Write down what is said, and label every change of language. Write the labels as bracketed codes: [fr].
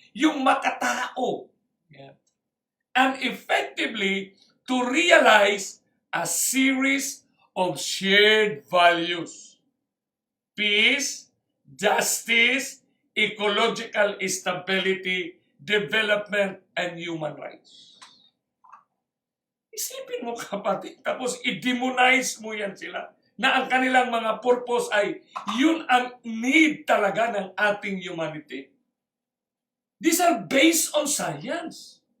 [tl] Yung makatao. [en] Yeah. And effectively to realize a series of shared values. Peace, justice, ecological stability, development, and human rights. [tl] Isipin mo, kapatid, tapos i-demonize mo yan sila na ang kanilang mga purpose ay yun ang need talaga ng ating humanity. [en] These are based on science.